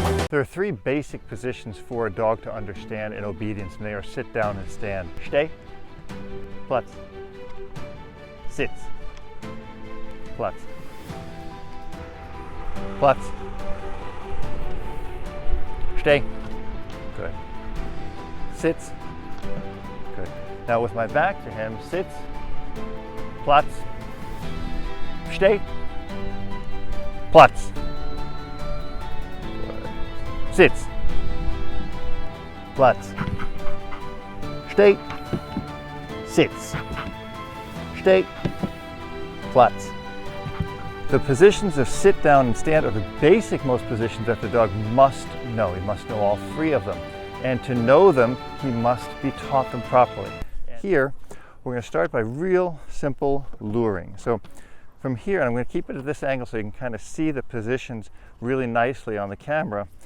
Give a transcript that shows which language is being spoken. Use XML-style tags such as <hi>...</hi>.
<en>There are three basic positions for a dog to understand in obedience, and they are sit down and stand.</en> <de>Steh, Platz, Sitz, Platz, Platz, Steh, good, Sitz, good. Now with my back to him, Sitz, Platz, Steh, Platz, good. Sitz, Platz, Steh, Sitz, Steh, Platz.</de> <en>The positions of sit down and stand are the basic most positions that the dog must know. He must know all three of them. And to know them, he must be taught them properly. Here, we're going to start by real simple luring. So from here, I'm going to keep it at this angle so you can kind of see the positions really nicely on the camera.</en>